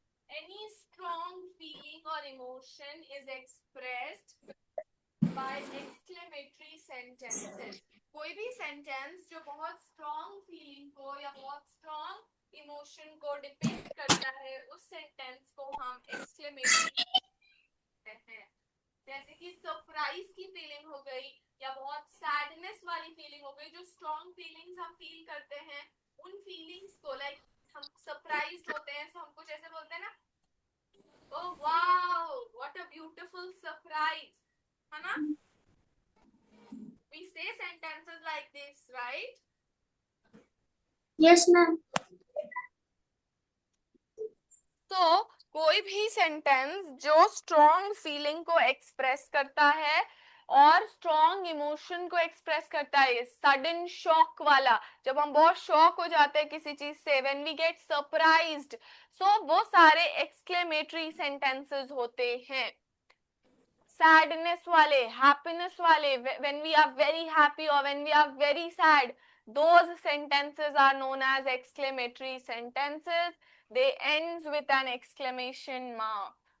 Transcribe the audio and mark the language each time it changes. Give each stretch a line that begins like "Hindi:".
English: Any strong feeling or emotion is expressed by exclamatory sentences.
Hindi: कोई भी sentence जो बहुत स्ट्रॉन्ग फीलिंग को या बहुत स्ट्रॉन्ग इमोशन को डिपिक्ट करता है, उस सेंटेंस को हम एक्सक्लेमेटरी कहते हैं। जैसे कि सरप्राइज की फीलिंग हो गई या बहुत सैडनेस वाली फीलिंग हो गई, जो स्ट्रॉन्ग फीलिंग्स हम फील करते हैं, उन फीलिंग्स को लाइक हम सरप्राइज होते हैं, तो हम कुछ ऐसे बोलते हैं ना,
English: oh wow what a beautiful surprise,
Hindi: है ना?
English: We say sentences like this, right? Yes, ma'am.
Hindi: तो कोई भी सेंटेंस जो स्ट्रॉन्ग फीलिंग को एक्सप्रेस करता है और स्ट्रॉन्ग इमोशन को एक्सप्रेस करता है, सडन शॉक वाला, जब हम बहुत शॉक हो जाते हैं किसी चीज से,
English: when we get surprised,
Hindi: सो वो सारे एक्सक्लेमेटरी सेंटेंसेस होते हैं। सैडनेस वाले, हैप्पीनेस वाले,
English: when we are very happy or when we are very sad, those sentences are known as exclamatory sentences. They ends with an exclamation mark.